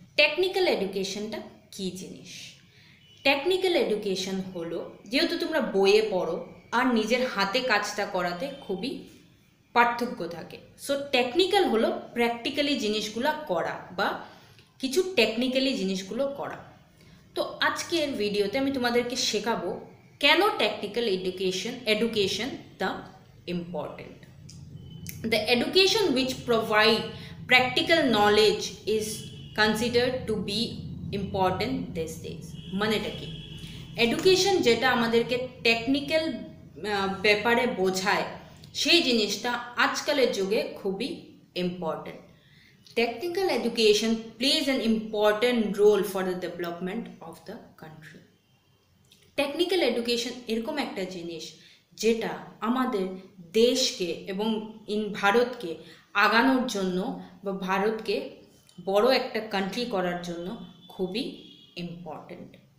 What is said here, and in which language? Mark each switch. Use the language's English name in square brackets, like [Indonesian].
[Bangla] Technical এডুকেশনটা কি জিনিস? Technical education হলো, যেহেতু তোমরা বইয়ে পড়ো আর নিজের হাতে কাজটা করাতে খুবই পার্থক্য থাকে। সো টেকনিক্যাল হলো প্র্যাকটিক্যালি জিনিসগুলো করা বা কিছু টেকনিক্যালি জিনিসগুলো করা। তো আজকের ভিডিওতে আমি তোমাদেরকে শেখাবো কেন technical education the important. [English] The education which provide practical knowledge is considered to be important these days. [Bangla] মানেটা কি? এডুকেশন যেটা আমাদেরকে টেকনিক্যাল ব্যাপারে বোঝায়, সেই জিনিসটা আজকালের যুগে খুবই important. [English] Technical education plays an important role for the development of the country. [Bangla] Technical education এরকম একটা জিনিস যেটা আমাদের দেশকে এবং ভারতকে আগানোর জন্য বা ভারতকে বড় একটা কান্ট্রি করার জন্য খুবই ইম্পর্ট্যান্ট।